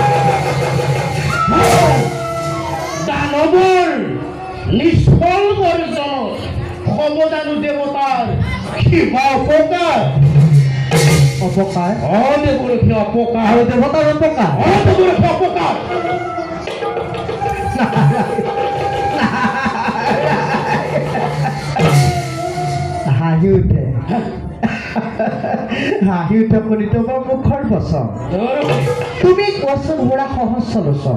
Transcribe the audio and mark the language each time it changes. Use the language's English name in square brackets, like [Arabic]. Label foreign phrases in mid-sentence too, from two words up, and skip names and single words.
[Assamese] দানৱৰ নিষ্ফল গৰ্জন [Bangla] দেবতার কি বা অপকার অপকার দেবরূপী অপকার আর দেবতার অপকার দেবরূপী অপকার [Assamese] হাঁহি উঠে হাঁহি উঠে শুনি তোমাৰ মুখৰ বচন তুমি কোৱাচোন হোৰা সহস্ৰ বচন